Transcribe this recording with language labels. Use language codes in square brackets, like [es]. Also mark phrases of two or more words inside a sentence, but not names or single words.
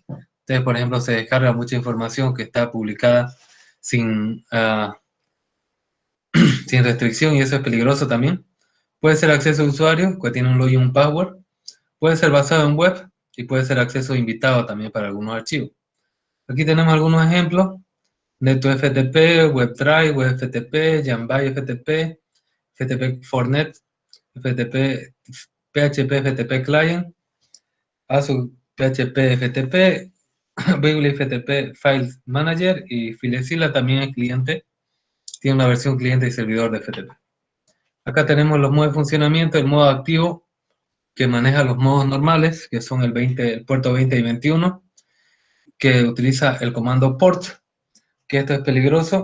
[es] Entonces, por ejemplo, se descarga mucha información que está publicada sin, sin restricción, y eso es peligroso también. Puede ser acceso de usuario, que tiene un login y un password. Puede ser basado en web y puede ser acceso invitado también para algunos archivos. Aquí tenemos algunos ejemplos: NetFTP, WebDrive, WebFTP, Janbai FTP, FTP Fornet, FTP, PHP FTP Client, ASUS PHP FTP, Weebly FTP File Manager, y FileZilla también es cliente, tiene una versión cliente y servidor de FTP. Acá tenemos los modos de funcionamiento: el modo activo, que maneja los modos normales, que son el puerto 20 y 21, que utiliza el comando port, que esto es peligroso.